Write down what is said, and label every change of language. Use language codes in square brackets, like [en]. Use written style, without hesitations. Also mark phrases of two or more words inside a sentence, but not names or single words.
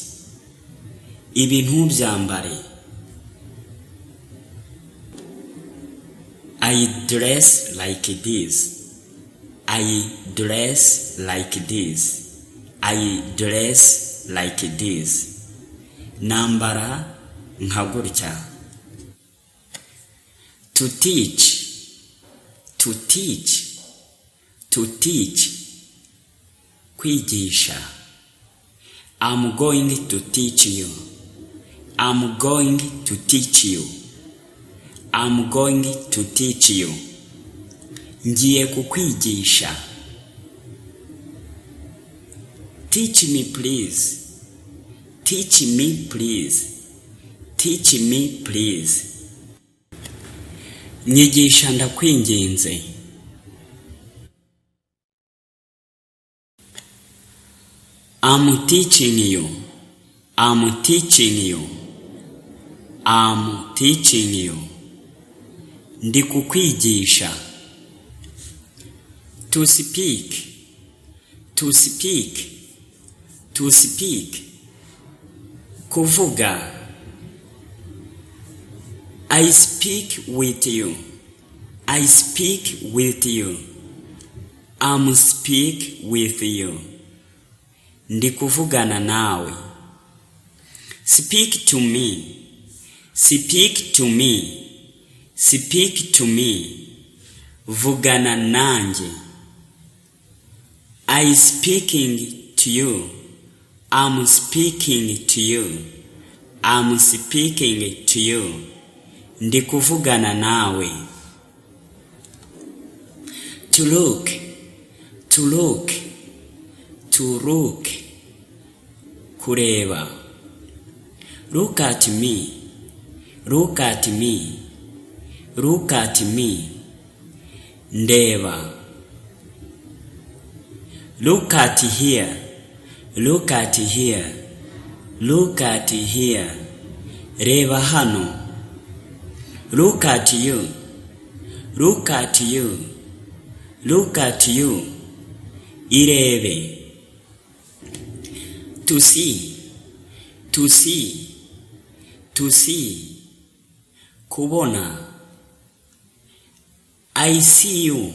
[rw] Ibintu byambare. [en] I dress like this. I dress like this. I dress like this. [rw] Nambara nka gutya. [en] To teach. To teach. To teach. Kwigisha. I'm going to teach you. I'm going to teach you. I'm going to teach you. [rw] Ngiye kukwigisha. [en] Teach me please. Teach me please. Teach me please. [rw] Nyigisha ndakwinginze. [en] I'm teaching you. I'm teaching you. I'm teaching you. [rw] Ndi kukwigisha. [en] To speak. To speak. To speak. Kuvuga. I speak with you. I speak with you. I'm speak with you. [rw] Ndi kuvugana nawe. [en] Speak to me. Speak to me. Speak to me. [rw] Vugana nanje. [en] I speaking to you. I'm speaking to you. I'm speaking to you. [rw] Ndi kuvugana nawe. [en] To look. To look. To look. Kureba. Look at me. Look at me. Look at me. Ndeba. Look at here. Look at here. Look at here. [rw] Reba hano. [en] Look at you. Look at you. Look at you. Irebe. To see. To see. To see. Kubona. I see you.